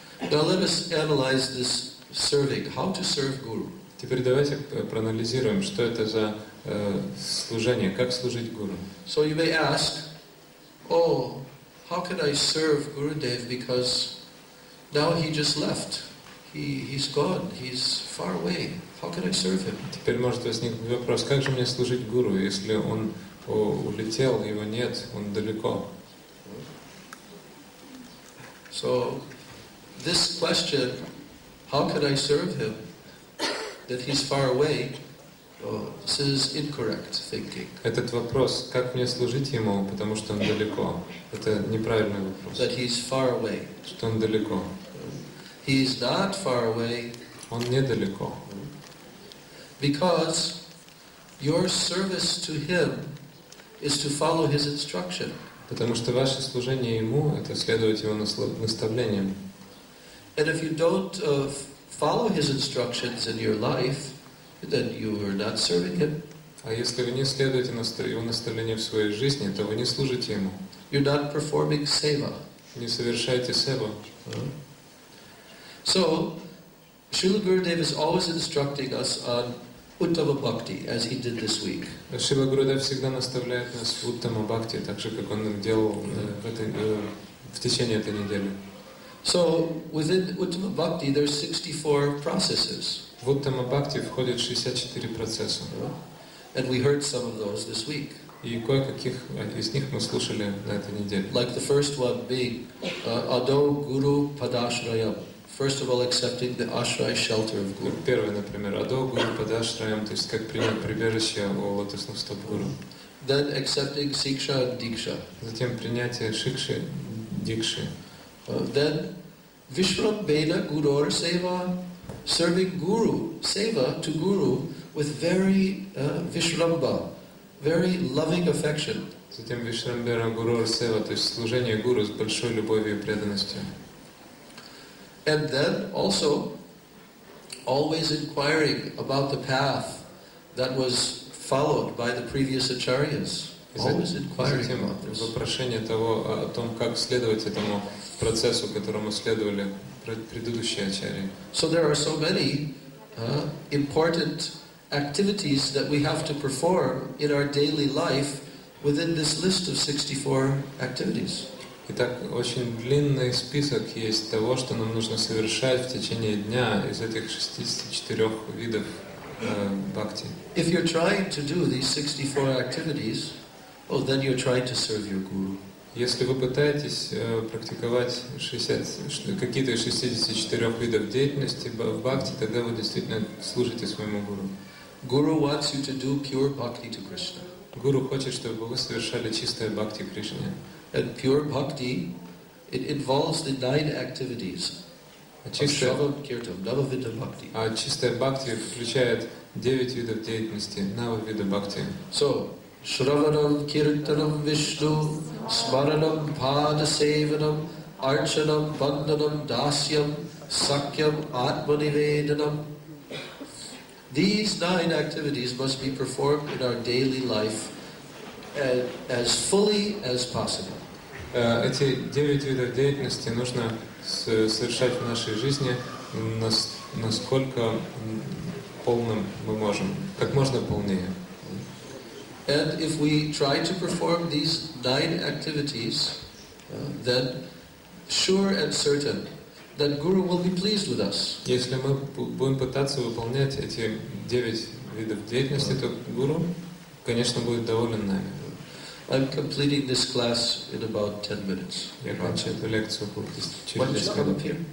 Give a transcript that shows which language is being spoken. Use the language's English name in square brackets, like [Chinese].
[English] Now let us analyze this serving, how to serve Guru. [Russian] Теперь давайте проанализируем, что это за служение, как служить Гуру. [English] So you may ask, oh, how can I serve Gurudev because now he just left. He's gone, he's far away. How can I serve him? [Russian] Теперь может возникнуть вопрос, как же мне служить Гуру, если он улетел, его нет, он далеко. [English] So this question, how can I serve him, that he's far away, this is incorrect thinking. [Russian] Этот вопрос, как мне служить ему, потому что он далеко, это неправильный вопрос. [English] That he's far away. [Russian] Что он далеко. [English] He's not far away. [Russian] Он недалеко. [English] Because your service to him is to follow his instruction. [Russian] Потому что ваше служение ему — это следовать его наставлениям. [English] And if you don't follow his instructions in your life, then you are not serving him. [Russian] А если вы не следуете его наставлениям в своей жизни, то вы не служите ему. [English] You're not performing seva. [Russian] Не совершаете севу. [English] So, Srila Gurudev is always instructing us on Uttama Bhakti, as he did this week. [Russian] Шрила Гурудев всегда наставляет нас в Уттама Бхакти, так же, как он делал в течение этой недели. [English] So, within Uttama Bhakti, there's 64 processes. [Russian] В Уттама Бхакти входит 64 процесса. [English] And we heard some of those this week. [Russian] И кое-каких из них мы слушали на этой неделе. [English] Like the first one being Ado Guru Padashrayam. First of all, accepting the ashray shelter of Guru. [Russian] Первое, например, Адо Гуру Падашраям, то есть как принять прибежище у лотосных стоп Гуру. [English] Then accepting Siksha and Diksha. [Russian] Затем принятие Шикши, Дикши. [English] Then Vishram Beda Gurur Seva, serving Guru, Seva to Guru with very Vishramba, very loving affection. [Russian] Затем Вишрамбера Гуру Сева, то есть служение Гуру с большой любовью и преданностью. [English] And then also always inquiring about the path that was followed by the previous acharyas. Always inquiring about this. [Russian] Вопрошение того, о том, как следовать этому процессу, которому следовали предыдущие ачарьи. [English] So there are so many important activities that we have to perform in our daily life within this list of 64 activities. [Russian] Итак, очень длинный список есть того, что нам нужно совершать в течение дня из этих 64 видов бхакти. [English] If you're trying to do these 64 activities, then you're trying to serve your guru. [Russian] Если вы пытаетесь практиковать какие-то из 64 видов деятельности в бхакти, тогда вы действительно служите своему гуру. [English] Guru wants you to do pure bhakti to Krishna. [Russian] Гуру хочет, чтобы вы совершали чистое бхакти Кришне. [English] And pure bhakti, it involves the 9 activities. [Russian] А чистое бхакти включает 9 видов деятельности, нава вида бхакти. [Sanskrit] So, Shravanam, Kirtanam, Vishnu, Smaranam, Padasevanam, Archanam, Vandanam, Dasyam, Sakyam, Atmanivedanam. [English] These 9 activities must be performed in our daily life as fully as possible. [Russian] Эти 9 видов деятельности нужно совершать в нашей жизни насколько полным мы можем, как можно полнее. [English] And if we try to perform these 9 activities, then sure and certain that Guru will be pleased with us. [Russian] Если мы будем пытаться выполнять эти 9 видов деятельности, то Гуру, конечно, будет доволен нами. [English] I'm completing this class in about 10 minutes. [Russian] Я кончу эту лекцию через 10 минут.